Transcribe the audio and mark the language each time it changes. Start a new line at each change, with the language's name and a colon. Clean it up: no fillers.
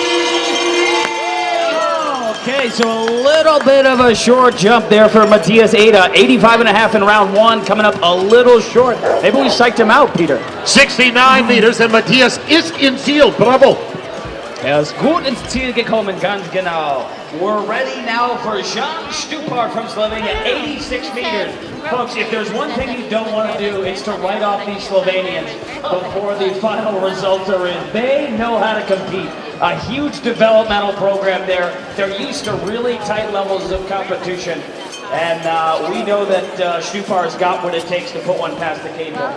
English: Okay, so a little bit of a short jump there for Matthias Ada. 85.5 in round one, coming up a little short. Maybe we psyched him out, Peter. 69 meters, and Matthias is in field. Bravo.
German: Er ist gut ins Ziel gekommen, ganz genau.
English: We're ready now for Jan Stupar from Slovenia, 86 meters. Folks, if there's one thing you don't want to do, it's to write off these Slovenians before the final results are in. They know how to compete. A huge developmental program there. They're used to really tight levels of competition. And we know that Stupar's got what it takes to put one past the cable.